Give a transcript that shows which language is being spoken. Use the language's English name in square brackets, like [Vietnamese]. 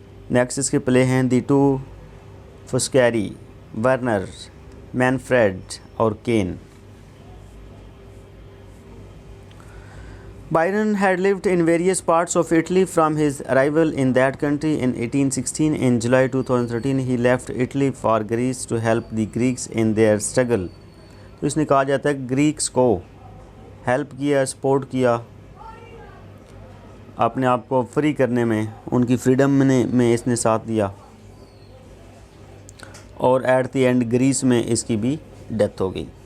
[Urdu] Next اس کے پلے ہیں دی to فسکیری، Werner, مینفریڈ اور can. [English] Byron had lived in various parts of Italy from his arrival in that country in 1816. In July 2013, he left Italy for Greece to help the Greeks in their struggle. [Urdu] تو اس نے کہا جاتا ہے Greeks کو help کیا، support کیا اپنے آپ کو فری کرنے میں، ان کی فریڈم میں اس نے ساتھ دیا، اور ایٹ دی اینڈ گریس میں اس کی بھی ڈیتھ ہو گئی۔